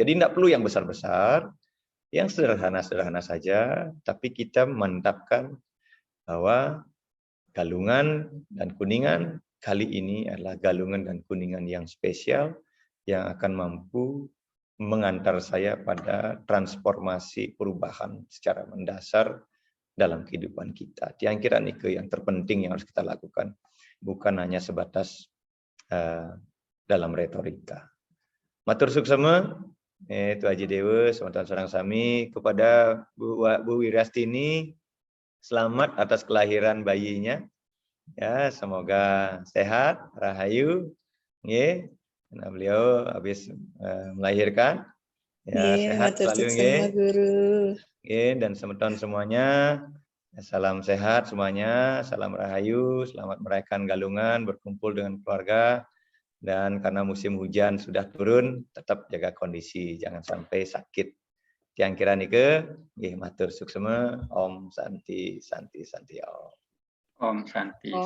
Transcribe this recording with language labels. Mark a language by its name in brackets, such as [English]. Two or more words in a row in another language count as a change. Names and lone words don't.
[Indonesian] Jadi tidak perlu yang besar-besar, yang sederhana-sederhana saja, tapi kita memantapkan bahwa Galungan dan Kuningan kali ini adalah Galungan dan Kuningan yang spesial yang akan mampu mengantar saya pada transformasi perubahan secara mendasar dalam kehidupan kita. Yang kira yang terpenting yang harus kita lakukan, bukan hanya sebatas dalam retorika. [Balinese] Matur suksema, itu Haji Dewa, semantan sarang sami kepada Bu Wirastini. [Indonesian] Selamat atas kelahiran bayinya. Ya, semoga sehat, rahayu. Karena beliau habis melahirkan. Ya, sehat selalu nggih. Guru. Nggih, dan semeton semuanya. Salam sehat semuanya, salam rahayu, selamat merayakan Galungan, berkumpul dengan keluarga. Dan karena musim hujan sudah turun, tetap jaga kondisi, jangan sampai sakit. [Balinese] Tiang kira nike, nggih matur suksema, [Sanskrit] Om Santi Santi Santi Om. Om Santi.